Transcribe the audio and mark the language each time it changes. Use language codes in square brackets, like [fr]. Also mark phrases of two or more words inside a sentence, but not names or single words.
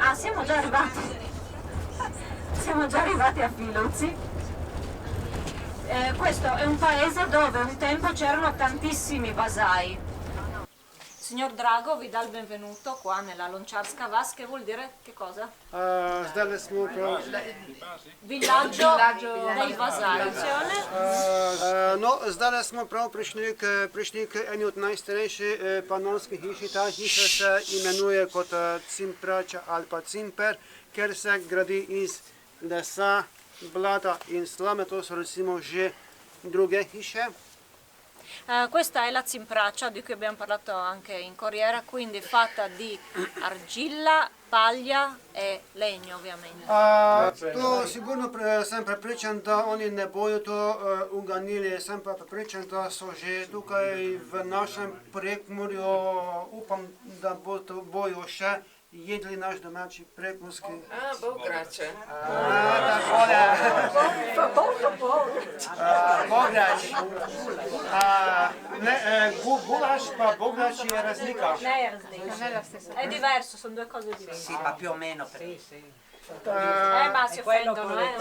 [it] Ah, siamo già arrivati. Siamo già arrivati a Filuzzi. Questo è un paese dove un tempo c'erano tantissimi vasai. Signor Drago vi dà il benvenuto qua nella Lončarska vas, che vuol dire che cosa? [sl] Zdaj smo prav. [it] Villaggio dei vasai. [sl] No, zdaj smo prav prišli k eni od najstarejših panonskih hiš. Ta hiša se imenuje kot Cimprača ali pa Cimper, ker se gradi iz lesa, blata in slame. To so recimo že druge hiše. [it] Questa è la Cimprača di cui abbiamo parlato anche in Corriera, quindi fatta di argilla, paglia e legno ovviamente. [sl] To sigurno sem prepričan, da oni ne bojo to uganili, sem pa prepričan, da so že tukaj v našem Prekmurju, upam, da bojo še jedli naš domači prekmurski. Bograče. Takole. Bograč. Gulaš pa bograč je razlika. Ne è razlika. [it] È diverso, sono due cose diverse. Sì, ma più o meno. Ma si offendono,